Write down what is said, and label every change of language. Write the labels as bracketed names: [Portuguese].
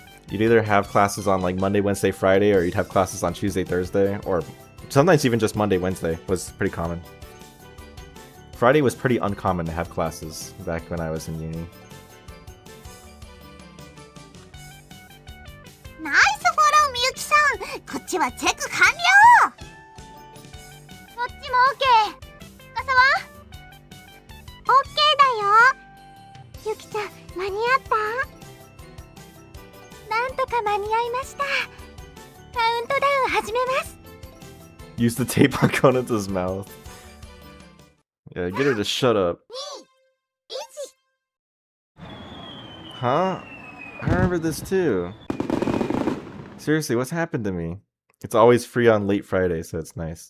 [English] You'd either have classes on like Monday, Wednesday, Friday, or you'd have classes on Tuesday, Thursday, or sometimes even just Monday, Wednesday was pretty common. Friday was pretty uncommon to have classes back when I was in uni. [Japanese] ナイスフォローみゆきさん。こっちはチェック完了。こっちも OK。傘は OK だよ。ゆきちゃん間に合った？なんとか間に合いました。カウントダウン始めます。 [English] Use the tape on Conan's mouth. Yeah, get her to shut up. Huh? I remember this too. Seriously, what's happened to me? It's always free on late Friday, so it's nice.